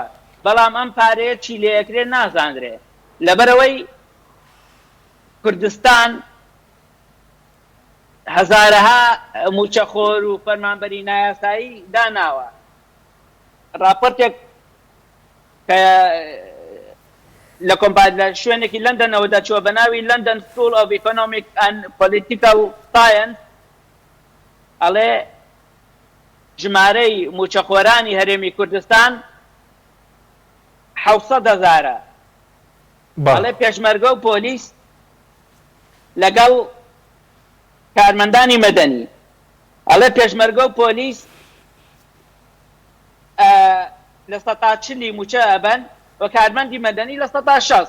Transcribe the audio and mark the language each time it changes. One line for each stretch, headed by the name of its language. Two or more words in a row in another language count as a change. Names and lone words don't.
Central Kurdish: بەڵام ئەم پارەیە چی لێەکرێت نازانرێ، لەبەرەوەی کوردستان هەزارەها موچەخۆر و فەرمانبەری نایاسایی داناوە. راپۆرتێک کە لە شوێنێکی لەندەنەوە دەچووە بە ناوی لندن سکول of economic and political science ئەڵێ ژمارەی موچەخۆرانی هەرێمی کوردستان 700,000. ئەڵێ پێشمەرگە و پۆلیس لەگەڵ کارمەندانی مەدەنی، ئەڵێ پێشمەرگە و پۆلیس لە 140 موچە ئەبەن و کارمەندی مەدەنی لە 160.